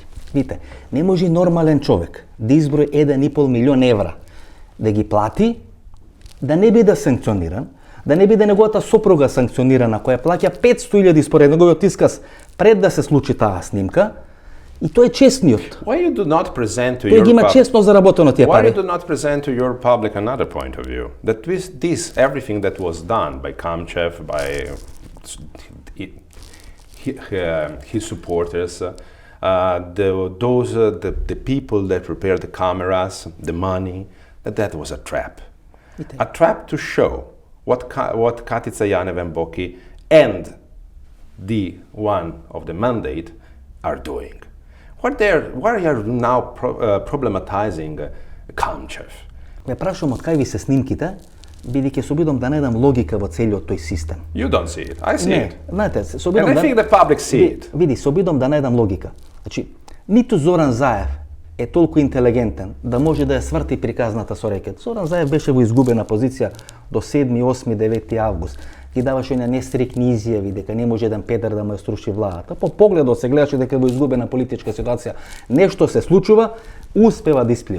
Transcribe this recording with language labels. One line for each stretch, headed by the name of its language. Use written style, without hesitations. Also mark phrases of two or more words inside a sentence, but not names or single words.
Macedonian: Видите, не може нормален човек да изброи 1,5 милион евра да ги плати, да не биде санкциониран, да не биде неговата сопруга санкционирана, која плаќа 500.000 според неговиот исказ пред да се случи таа снимка, и тој е честниот.
English: Why you do not present to
Macedonian: тој ги има честно заработено тие пари.
English: Why you do not present to your public another point of view? That this everything that was done by Kamchev, by his supporters, the people that prepared the cameras, the money, that was a trap. A trap to show what Katica Janevemboki and the one of the mandate are doing. Why are you now problematizing Kamchev?
Macedonian: Ме прашувам од кај ви се снимките, бидејќи се обидам да најдам логика во целиот тој систем.
English: You don't see it. I see it.
Macedonian: Знаете, се
English: обидам And I think the public see it.
Macedonian: Види, се обидам да најдам логика. Значи, ниту Зоран Заев е толку интелигентен да може да ја сврти приказната со рекет. Зоран Заев беше во изгубена позиција до 7, 8, 9 август. Ги даваше на нестрикни изјави дека не може еден педер да му ја струши владата. По погледот се гледаше дека во изгубена политичка ситуација нешто се случува, успева да исплива.